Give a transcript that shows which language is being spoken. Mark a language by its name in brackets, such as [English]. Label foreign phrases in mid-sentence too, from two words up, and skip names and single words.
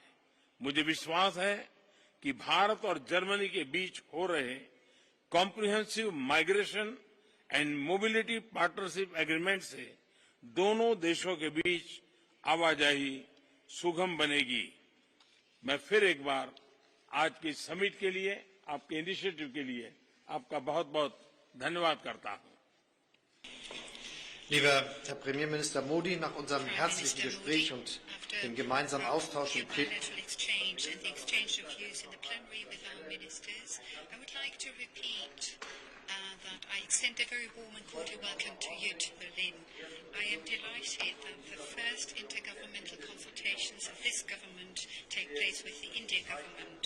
[Hindi] मुझे विश्वास है कि भारत और जर्मनी के बीच हो रहे [English] comprehensive migration and mobility partnership agreement [Hindi] से दोनों देशों के बीच आवाजाही सुगम बनेगी। मैं फिर एक बार आज की समिट के लिए, आपके इनिशिएटिव के लिए आपका बहुत बहुत धन्यवाद करता हूं। [German] Lieber Herr Premierminister Modi, nach unserem herzlichen Gespräch und dem gemeinsamen Austausch im [English] that I extend a very warm and cordial welcome to you to Berlin. I am delighted that the first intergovernmental consultations of this government take place with the Indian government.